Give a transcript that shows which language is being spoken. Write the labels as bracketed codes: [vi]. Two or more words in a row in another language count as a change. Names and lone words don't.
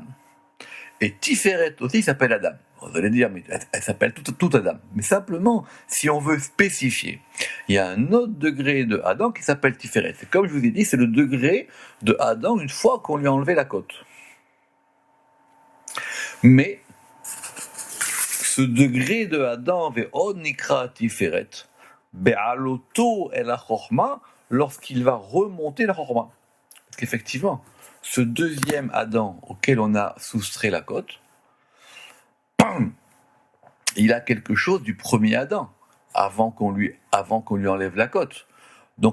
[fr] Et Tiferet aussi s'appelle Adam. Vous allez dire, mais elle s'appelle tout Adam. Mais simplement, si on veut spécifier, il y a un autre degré de Adam qui s'appelle Tiferet. C'est comme je vous ai dit, c'est le degré de Adam une fois qu'on lui a enlevé la côte. Mais ce degré de Adam [he] ועוד נקרא תפארת בעלותו אל החכמה, [fr] lorsqu'il va remonter la chorma. Parce qu'effectivement, ce deuxième Adam auquel on a soustrait la côte, il a quelque chose du premier Adam avant qu'on lui enlève la côte.